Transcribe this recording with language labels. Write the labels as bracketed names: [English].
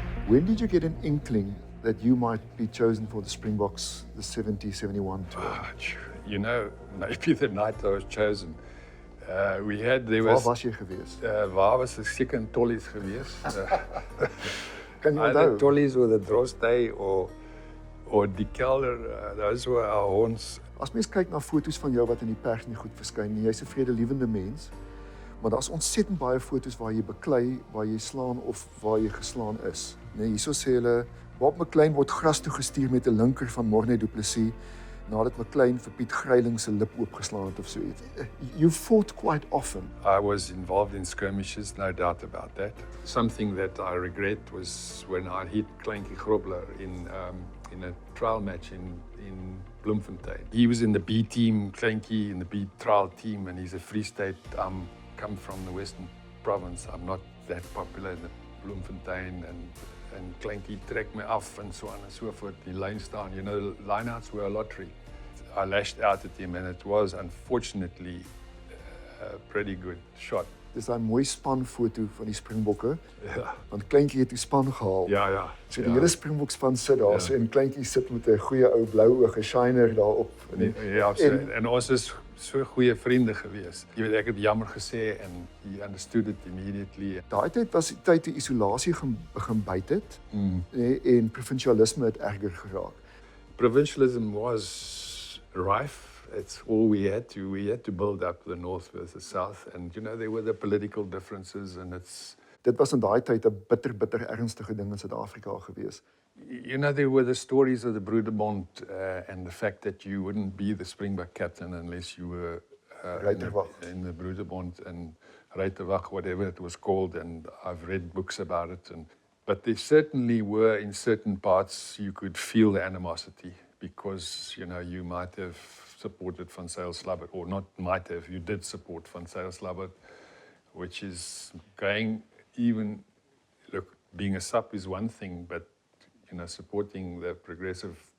[English] When did you get an inkling that you might be chosen for the Springboks, the 70-71 tour? You know, maybe the night I was chosen. There [Afrikaans] Waar [English] was... [Afrikaans] was jy gewees? Waar was ek seker in Tollies gewees? Kan jy [English] Either [Afrikaans] onthou? [English] Tollies or the Drostay or [Afrikaans] die kelder, [English] those were our haunts. [Afrikaans] As mens kyk na foto's van jou wat in die pers nie goed verskyn nie, jy's 'n vredelewende mens, maar daar's ontsettend baie foto's waar jy beklei, waar jy slaan of waar jy geslaan is. Nee, hierso sê hulle Bob McLean word gras toe gestuur met 'n linker van Morné du Plessis nadat McLean vir Piet Greiling se lip oopgeslaan het of so iets. [English] You fought quite often. I was involved in skirmishes, no doubt about that. Something that I regret was when I hit Kleintjie Grobler in a trial match in Bloemfontein. He was in the B team, Kleintjie in the B trial team, and he's a Free State. Come from the Western Province. I'm not that popular in the Bloemfontein, and Kleintjie [Afrikaans] trek my af [English] and so on and so forth. [Afrikaans] Die lyn staan, [English] you know, lineouts were a lottery. I lashed out at him, and it was unfortunately a pretty good shot. [Afrikaans] Dis 'n mooi spanfoto van die Springbokke. Ja. Want Kleintjie het die span gehaal. Ja. So die hele Springbok span sit daar, so en Kleintjie sit met 'n goeie ou blou oog, 'n shiner daarop. En ons is so goeie vriende gewees. Jy weet, ek het jammer gesê [English] and he understood it immediately. [Afrikaans] Daai tyd was die tyd toe isolasie begin byt het. En provinsialisme het erger geraak. [English] Provincialism was rife. It's all we had to build up the north versus south, and you know there were the political differences, and [Afrikaans] Dit was in daai tyd 'n bitter ernstige ding in Suid-Afrika gewees. [English] You know, there were the stories of the Broederbond and the fact that you wouldn't be the Springbok captain unless you were in the Broederbond and Ruiterwag, whatever it was called, and I've read books about it. But there certainly were, in certain parts, you could feel the animosity because, you know, you might have supported Van Zyl-Slabbert, or not might have, you did support Van Zyl-Slabbert, which is going even, look, being a SAP is one thing, but you know, supporting the progressive